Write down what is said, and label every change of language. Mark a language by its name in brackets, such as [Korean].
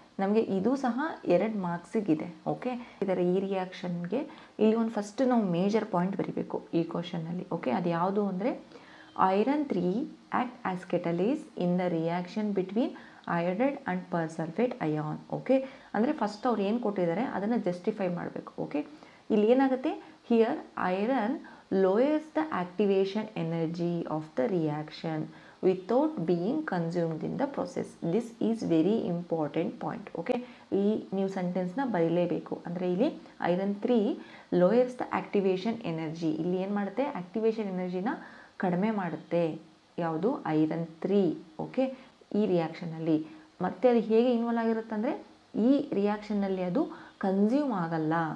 [Kannada] ನಮಗೆ ಇದು ಸಹ 2 ಮಾರ್ಕ್ಸಿಗಿದೆ. ಓಕೆ, ಇದರ ಈ ರಿಯಾಕ್ಷನ್ಗೆ ಇಲ್ಲಿ ಒಂದು ಫಸ್ಟ್ ನಾವು ಮೇಜರ್ ಪಾಯಿಂಟ್ ಬರೀಬೇಕು ಈ ಕ್ವಶನ್ನಲ್ಲಿ. ಓಕೆ, ಅದು ಯಾವುದು ಅಂದರೆ [English] Iron 3 act as catalyst in the reaction between iodide and persulphate ion. [Kannada] Okay, ಅಂದರೆ ಫಸ್ಟ್ ಅವ್ರು ಏನು ಕೊಟ್ಟಿದ್ದಾರೆ ಅದನ್ನು ಜಸ್ಟಿಫೈ ಮಾಡಬೇಕು. ಓಕೆ, ಇಲ್ಲಿ ಏನಾಗುತ್ತೆ, [English] Here iron lowers the activation energy of the reaction without being consumed in the process. This is very important point. [Kannada] Okay, ಈ ನೀವು ಸೆಂಟೆನ್ಸ್ನ ಬರೀಲೇಬೇಕು. ಅಂದರೆ ಇಲ್ಲಿ iron 3 [English] lowers the activation energy, [Kannada] ಇಲ್ಲಿ ಏನು ಮಾಡುತ್ತೆ, ಆಕ್ಟಿವೇಶನ್ ಎನರ್ಜಿನ ಕಡಿಮೆ ಮಾಡುತ್ತೆ. ಯಾವುದು, ಐರನ್ 3. ಓಕೆ, ಈ ರಿಯಾಕ್ಷನಲ್ಲಿ ಮತ್ತೆ ಅದು ಹೇಗೆ ಇನ್ವಾಲ್ವ್ ಆಗಿರುತ್ತೆ ಅಂದರೆ ಈ ರಿಯಾಕ್ಷನ್ನಲ್ಲಿ ಅದು ಕನ್ಸ್ಯೂಮ್ ಆಗಲ್ಲ.